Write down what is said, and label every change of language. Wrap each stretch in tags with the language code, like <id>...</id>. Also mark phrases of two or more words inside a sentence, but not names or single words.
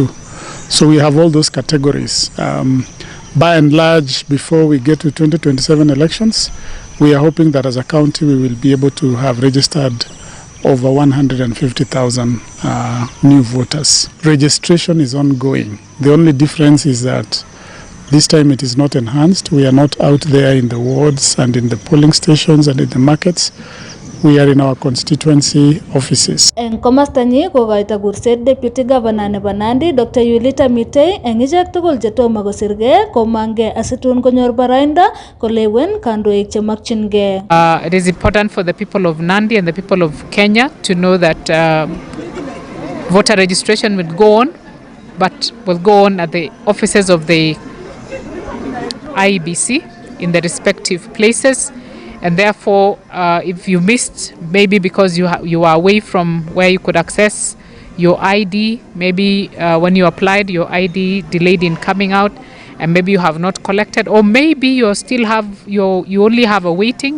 <en>So we have all those categories. By and large, before we get to 2027 elections, we are hoping that as a county we will be able to have registered over 150,000 new voters. Registration is ongoing. The only difference is that this time it is not enhanced. We are not out there in the wards and in the polling stations and in the markets. We are in our constituency offices.</en> <kln>En komastanyi kokoito kurset</kln> <en>Deputy Governor</en> <kln>nebo Nandi Dr. Yulita Mitei eng ichek tugul chetomo kosirgei komangei asitun konyor boroindo kolewen kandoik chemakchingei.</kln> <en>It is important for the people of Nandi and the people of Kenya to know that voter registration will go on, but will go on at the offices of the IEBC in the respective places. And therefore, if you missed, maybe because you are away from where you could access your ID, maybe when you applied, your ID delayed in coming out, and maybe you have not collected, or maybe you still have you only have a waiting.</en>